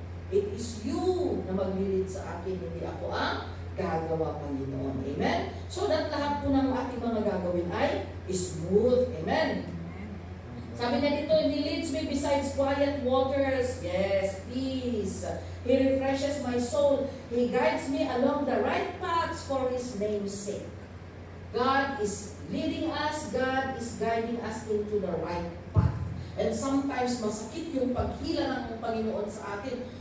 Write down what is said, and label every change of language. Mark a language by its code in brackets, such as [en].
[en] It is you [tl] na maglilid sa akin, hindi ako ang gagawa, Panginoon. Amen? So that lahat po ng ating mga gagawin ay smooth. Amen? Sabi na dito, [en] He leads me beside quiet waters. Yes, peace. He refreshes my soul. He guides me along the right paths for His name's sake. God is leading us. God is guiding us into the right path. [tl] And sometimes masakit yung paghila ng Panginoon sa atin.